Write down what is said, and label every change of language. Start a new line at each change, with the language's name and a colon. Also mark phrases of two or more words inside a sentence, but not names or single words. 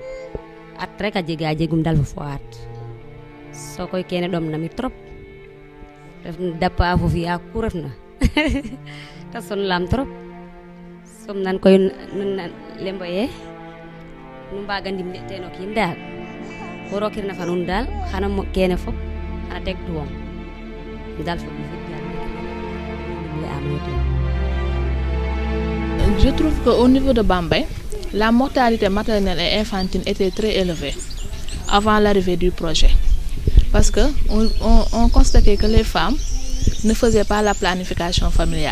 Serer: at rek a jegum dal fo fo'at so koy kene ɗom nami trop ref dappa fo fi'a ku refna ta sonlam trop som nan koy nun lembo ye nu mbaga ndimle ten o kiin daal bo rokirna fa nun daal xana mo kene fop xana teg tuwam daal fo
French: Je trouve qu'au niveau de Bambey, la mortalité maternelle et infantile était très élevée avant l'arrivée du projet. Parce qu'on constatait que les femmes ne faisaient pas la planification familiale.